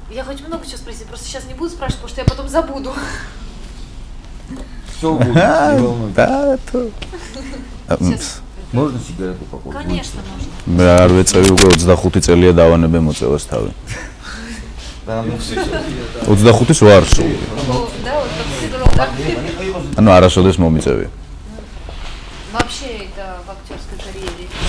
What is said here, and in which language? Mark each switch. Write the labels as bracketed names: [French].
[Russian] Я хочу много чего спросить, просто сейчас не буду спрашивать, потому что я потом забуду. Всё будет, не волнуйтесь. Да, то. Можно сигарету покурить? Конечно, можно. [Georgian] მე არ ვეწევი უკვე 25 წელია დავანებე მოწევას თავი. [Russian] Да, ну всё. [Georgian] 25-ის ვარ სულ. [Russian] Да, вот так. [Georgian] ანუ არასოდეს მომიწევია. [Russian] Вообще это в актерской карьере.